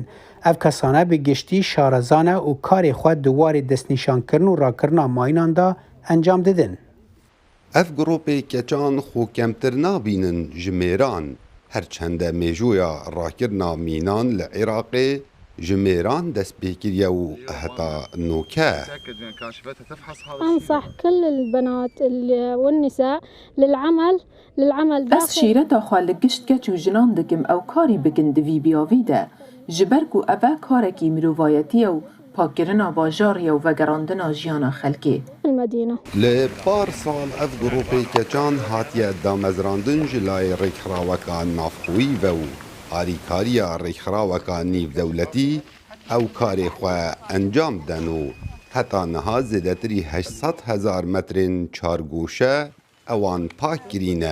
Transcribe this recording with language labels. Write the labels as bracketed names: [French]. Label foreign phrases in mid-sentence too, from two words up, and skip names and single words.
[Kurdish] Ev kesane bi giştî şarezan e û karê xwe di warê destnîşankirin û rakirina mayînan da encam didin. Ev gropê keçan xwe kemtir nabînin ji mêran. Herçende mêjoya rakirina mînan li Iraqê ji mêran destpêkiriye û heta nûke. [Arabic] أنصح كل البنات والنساء للعمل [Kurdish] Ez şîreta xwe li gişt keç û jinan dikim ew karî bikin di vî biyavî de. Ji ber ku ev e karekî mirovayetiye û pakkirina bajariye û vegerandina jiyana xelkê. Li par sal ev gropê keçan hatiye damezrandin ji layê rêkhiraweka navxwî ve û alîkariya rêkhiraweka nîvdewletî ew karê xwe encam den û heta niha zêdetirî 800,000 metrên çargoşe ewan pak kirîne.